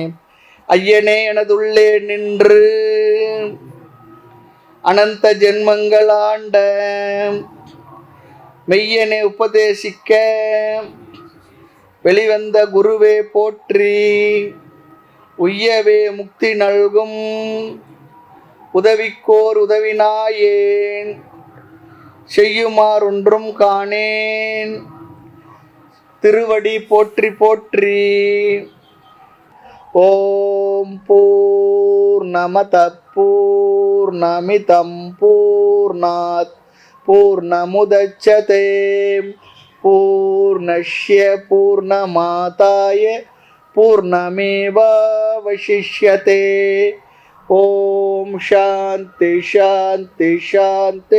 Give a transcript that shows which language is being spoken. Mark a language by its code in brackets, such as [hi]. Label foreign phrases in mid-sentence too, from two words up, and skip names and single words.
[ta] ஐயனே எனதுள்ளே நின்று அனந்த ஜென்மங்கள் ஆண்ட மெய்யனே உபதேசிக்க வெளிவந்த குருவே போற்றி, உய்யவே முக்தி நல்கும் உதவிக்கோர் உதவினாயேன், செய்யுமாறு ஒன்றும் காணேன் திருவடி போற்றி போற்றி. [sa] ओम् पूर्णमदः पूर्णमिदं पूर्णात् पूर्णमुदच्यते पूर्णस्य पूर्णमादाय पूर्णमेवावशिष्यते. ओम् शान्तिः शान्तिः शान्तिः.